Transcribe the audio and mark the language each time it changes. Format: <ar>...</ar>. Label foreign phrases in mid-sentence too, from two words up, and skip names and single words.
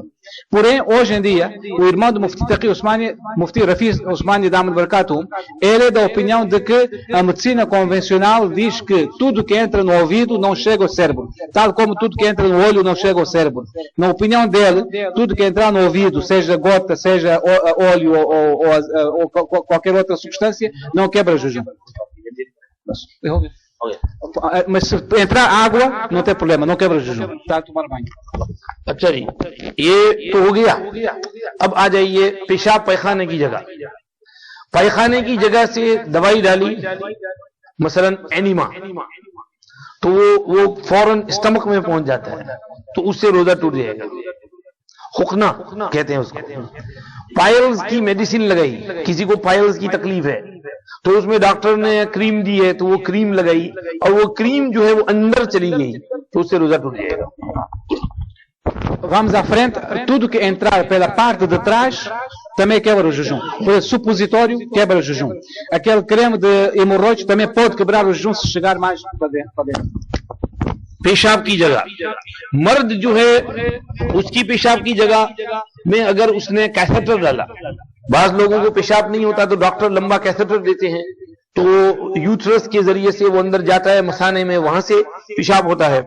<pt>Porém, hoje em dia, o irmão do Mufti Taqi Usmani, Mufti Rafi Usmani</pt> <ar>دامت بركاته,</ar> <pt>ele é da opinião de que a medicina convencional diz que tudo que entra no ouvido não chega ao cérebro, tal como tudo que entra no olho não chega ao cérebro. Na opinião dele, tudo que entrar no ouvido, seja gota, seja óleo ou qualquer outra substância, não quebra o jejum. Mas se entrar água, não tem problema, não quebra o jejum. Está a tomar banho.</pt> <hi>अच्छा जी, ये तो हो गया। अब आ जाइए पेशाब पैखाने की जगह। पैखाने की जगह से दवाई डाली, मसलन एनिमा, तो वो फौरन स्टमक में पहुंच जाता है, तो उससे रोजा टूट जाएगा। हुक्ना कहते हैं उसको। पायल्स की मेडिसिन लगाई, किसी को पायल्स की तकलीफ है तो उसमें डॉक्टर ने क्रीम दी है तो वो क्रीम लगाई और वो क्रीम जो है वो अंदर चली गई तो उससे रोजा टूट जाएगा।</hi> <pt>Vamos à frente, tudo que entrar pela parte de trás também quebra o jejum. Por exemplo, supositório quebra o jejum. Aquele creme de hemorroides também pode quebrar o jejum se chegar mais para dentro.</pt> <hi>पेशाब की जगह, मर्द जो है उसकी पेशाब की जगह में अगर उसने कैथेटर डाला, बाज लोगों को पेशाब नहीं होता तो डॉक्टर लंबा कैथेटर देते हैं, तो यूट्रस के जरिए से वो अंदर जाता है मसाने में, वहां से पेशाब होता है।</hi>